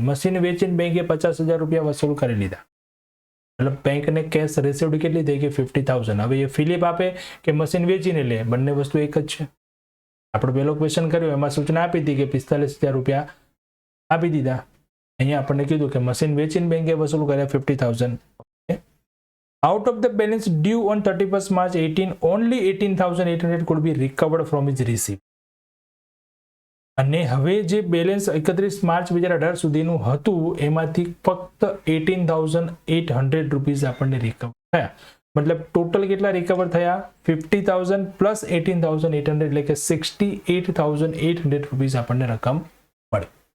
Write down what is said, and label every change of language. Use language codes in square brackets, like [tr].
[gu] Machine વેચીને બેંકે 50,000 રૂપિયા વસૂલ કરી લીધા. મતલબ બેંકને કેશ રિસીવ્ડ કેટલી થઈ ગઈ, 50,000. હવે એ ફિલિપ આપે કે મશીન વેચીને લે, બંને વસ્તુ એક જ છે. આપણે પહેલો ક્વેશ્ચન કર્યો એમાં સૂચના આપી હતી કે 45,000 રૂપિયા આપી દીધા. અહીંયા આપણને કીધું કે મશીન વેચીને બેંકે વસૂલ કર્યા 50,000. [en] Out of the balance due on 31st March 18, only 18,800 could be recovered from his receipt. [gu] અને હવે જે બેલેન્સ 31 માર્ચ 2018 સુધીનું હતું એમાંથી ફક્ત 18,800 રૂપીઝ આપણને રિકવર થયા. મતલબ ટોટલ કેટલા રિકવર થયા? 50,000 પ્લસ 18,800 એટલે કે 68,800 રૂપીઝ આપણને રકમ મળી.